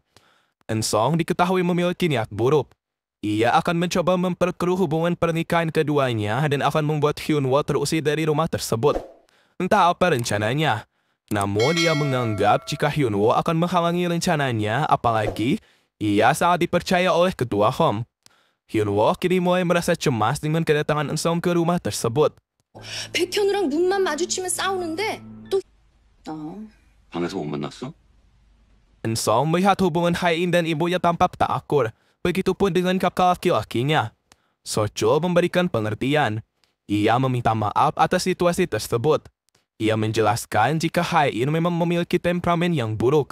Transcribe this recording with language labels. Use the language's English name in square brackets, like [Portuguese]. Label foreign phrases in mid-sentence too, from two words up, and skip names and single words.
[Indonesian] Som diketahui memiliki niat buruk. Ia akan mencoba memperkeruh hubungan pernikahan keduanya dan akan membuat Hyunwoo terusir dari rumah tersebut. Entah apa rencananya. Namun ia menganggap jika Hyunwoo akan menghalangi rencananya, apalagi ia sangat dipercaya oleh ketua Hom. Hyunwoo kini mulai merasa cemas dengan kedatangan Som ke rumah tersebut. [Korean] 백현우랑 눈만 마주치면 싸우는데 또 방에서 못 만났어? [Indonesian] Som melihat hubungan Hae-in dan ibunya tampak tak akur. Begitupun dengan kakak laki-lakinya. Sochul memberikan pengertian. Ia meminta maaf atas situasi tersebut. Ia menjelaskan jika Hae-in memang memiliki temperamen yang buruk.